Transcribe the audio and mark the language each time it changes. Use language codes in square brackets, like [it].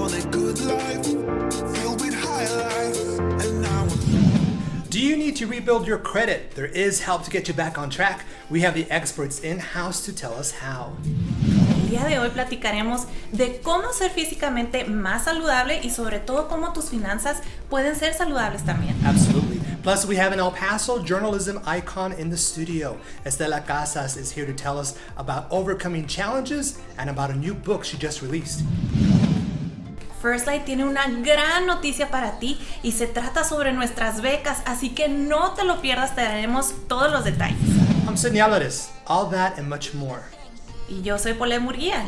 [en] good life, filled with highlights, and now Do you need to rebuild your credit? There is help to get you back on track. We have the experts in-house to tell us how. [es] El día de hoy platicaremos de cómo ser físicamente más saludable y sobre todo cómo tus finanzas pueden ser saludables también. [en] Absolutely. Plus, we have an El Paso journalism icon in the studio. Estela Casas is here to tell us about overcoming challenges and about a new book she just released. [es] FirstLight tiene una gran noticia para ti y se trata sobre nuestras becas, así que no te lo pierdas, te daremos todos los detalles. [en] I'm Sidney Alvarez. All that and much more. [es] Y yo soy Paulette Murguía.